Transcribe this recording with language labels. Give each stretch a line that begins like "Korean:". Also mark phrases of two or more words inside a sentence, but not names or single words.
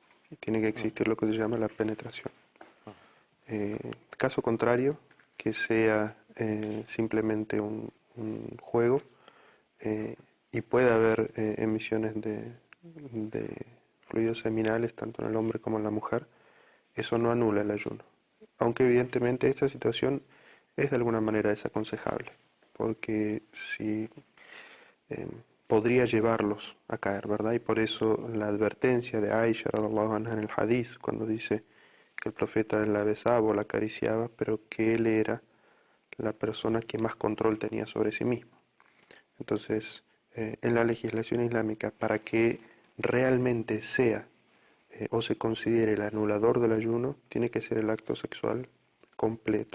Spanish: Tiene que existir lo que se llama la penetración. Caso contrario, que sea simplemente un juego y puede haber emisiones de fluidos seminales tanto en el hombre como en la mujer, eso no anula el ayuno. Aunque evidentemente esta situación es de alguna manera desaconsejable, porque si podría llevarlos a caer, ¿verdad? Y por eso la advertencia de Aisha
Arabic: رضي الله عنها
Spanish: en el hadith, cuando dice que el profeta la besaba o la acariciaba, pero que él era la persona que más control tenía sobre sí mismo. Entonces, en la legislación islámica, para que realmente sea o se considere el anulador del ayuno, tiene que ser el acto sexual completo.